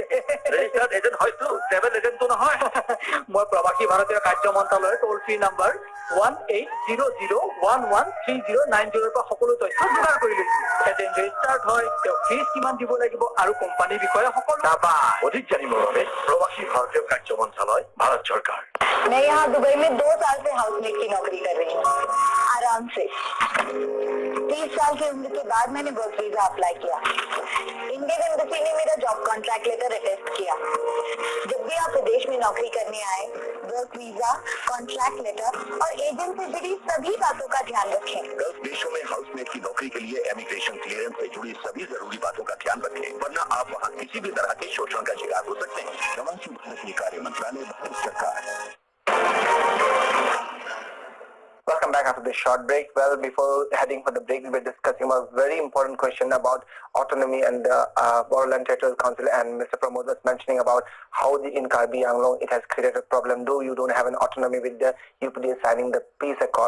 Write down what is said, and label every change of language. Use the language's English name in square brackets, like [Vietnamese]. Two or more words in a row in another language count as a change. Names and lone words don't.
[English] registered agent [Assamese] হয়তো, ট্ৰেভেল এজেণ্টটো নহয়. মই প্ৰবাসী ভাৰতীয় কাৰ্য মন্ত্ৰালয়ৰ [English] toll free number [Assamese] 1800113090 পৰা সকলো তথ্য যোগাৰ কৰি লৈছো. [English] agent registered [Assamese] হয়, তেওঁ ফিজ কিমান দিব লাগিব আৰু কোম্পানীৰ বিষয়ে সকলো. অধিক জানিবৰ বাবে প্ৰবাসী ভাৰতীয় কাৰ্য মন্ত্ৰালয়, ভাৰত চৰকাৰ. [Hindi] मैं यहाँ दुबई में 2 साल से हाउसमेट की नौकरी कर रही हूँ, आराम से. 30 साल की उम्र के बाद मैंने [English] work visa apply [Hindi] किया. इंडियन एम्बेसी ने मेरा [English] job contract letter attest [Hindi] किया. जब भी आप विदेश में नौकरी करने आए, [English] work visa, contract letter [Hindi] और एजेंट से जुड़ी सभी बातों का ध्यान रखें. 10 देशों में हाउसमेट की नौकरी के लिए [English] immigration clearance [Hindi] से जुड़ी सभी जरूरी बातों का ध्यान रखें, वरना आप वहाँ किसी भी तरह के शोषण का शिकार हो सकते हैं. प्रवासी भारतीय कार्य मंत्रालय, भारत सरकार. [English] Welcome back after this short break. Well, before heading for the break, we were discussing a very important question about autonomy and the Bodoland Territorial Council, and Mr. Pramod was mentioning about how in Karbi Anglong it has created a problem, though you don't have an autonomy with the UPDA signing the peace accord.